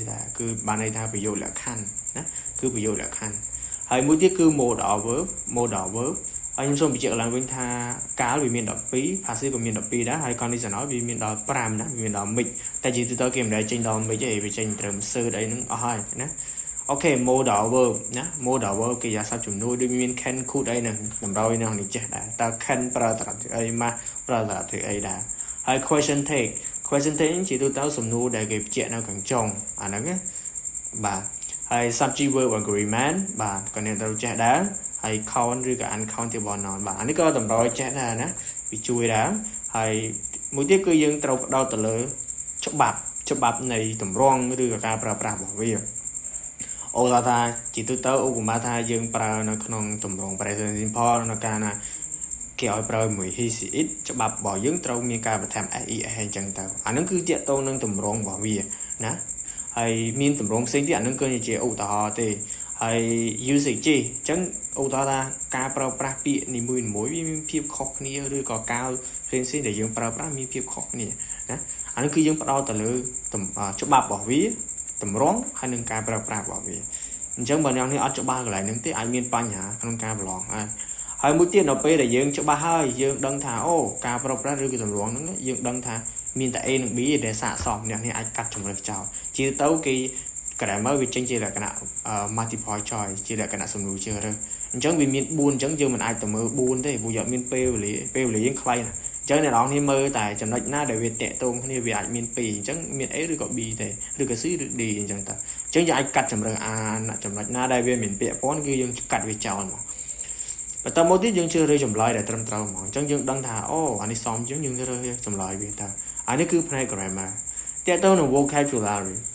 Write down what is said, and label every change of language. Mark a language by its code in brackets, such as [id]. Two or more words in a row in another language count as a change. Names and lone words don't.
[km] ដែរគឺបានន័យថាប្រយោគលក្ខខណ្ឌណាគឺប្រយោគលក្ខខណ្ឌហើយមួយទៀតគឺ [en] modal verb [km] ហើយខ្ញុំសូមបញ្ជាក់ឡើងវិញថាកាលវា មាន12 passive ក៏មាន12ដែរហើយ conditional វាមានដល់5ណាវាមានដល់ mix តែជាទូទៅគេមិនដែលចេញដល់ mix ទេវាចេញត្រឹម cert អីហ្នឹងអស់ហើយណាអូខេ [en] modal verb [km] ណា [en] modal verb [km] កិរិយាសព្ទជំនួយដូចមាន [en] can could [km] អីហ្នឹងតម្រូវឲ្យអ្នកនេះចេះដែរតើ can ប្រើត្រង់អីមកប្រើត្រង់អីដែរហើយ [en] question take [km] ជាទូទៅសំណួរដែលគេបញ្ជាក់នៅខាងចុងអាហ្នឹងណាបាទហើយ [en] subject verb agreement [km] បាទក៏អ្នកត្រូវចេះដែរហើយ count ឬក៏ [en] uncountable noun [km] បាទអានេះក៏តម្រូវឲ្យចេះដែរណាវាជួយដែរហើយមួយទៀតគឺយើងត្រូវផ្ដោតទៅលើច្បាប់នៃទម្រង់ឬក៏ការប្រើប្រាស់របស់វាឧទាហរណ៍ថាជាទូទៅឧបមាថាយើងប្រើនៅក្នុងទម្រង់ [en] present simple [km] នៅកាលណាគេឲ្យប្រើមួយ [en] he she it [km] ច្បាប់របស់យើងត្រូវមានការបន្ថែម [en] se es [km] អញ្ចឹងទៅអានឹងគឺតាក់ទងនឹងទម្រង់របស់វាណាហើយមានទម្រង់ផ្សេងទៀតអានឹងគឺជាឧទាហរណ៍ទេហើយ usage អញ្ចឹងឧទាហរណ៍ថាការប្រើប្រាស់ពាក្យនីមួយវាមានភាពខុសគ្នាឬក៏កាលផ្សេងដែលយើងប្រើប្រាស់មានភាពខុសគ្នាណាអា នឹងគឺយើងផ្ដោតទៅលើច្បាប់របស់វាទម្រង់ហើយនឹងការប្រើប្រាស់របស់វាអញ្ចឹងបើអ្នកនេះអត់ច្បាស់កន្លែងហ្នឹងទេអាចមានបញ្ហាក្នុងការប្រឡងហើយមួយទៀតដល់ពេលដែលយើងច្បាស់ហើយយើងដឹងថា អូការប្រើប្រាស់ឬក៏ទម្រង់ហ្នឹងយើងដឹងថាមានតែ A និង B ដែលស័ក្តិសមអ្នកនេះអាចកាត់ជំរើសចោលជាទៅគេ grammar វាចេញជាលក្ខណៈ [en] multiple choice [km] ជាលក្ខណៈ សំណួរជ្រើសរើសអញ្ចឹងវាមាន4អញ្ចឹងយើងមិនអាចទៅមើល4ទេព្រោះយើងមានពេលវេលាយើងខ្លីណាអញ្ចឹងអ្នកនរគ្នាមើលតែចំណុចណាដែលវាតាក់ទងគ្នាវាអាចមាន2អញ្ចឹងមាន A ឬក៏ B ទេឬក៏ C ឬ D អញ្ចឹងតើអញ្ចឹងយើងអាចកាត់ជំរើស A ចំណុចណាដែលវាមានពាក្យពាន់គឺយើងកាត់វាចោលមកបន្តមកទៀតយើងជ្រើសរើសចម្លើយដែលត្រឹមត្រូវហ្មងអញ្ចឹងយើងដឹងថាអូអានេះសមជាងយើងរើសចម្លើយវាតើអានេះគឺផ្នែក grammar តាក់ទងនឹង vocabulary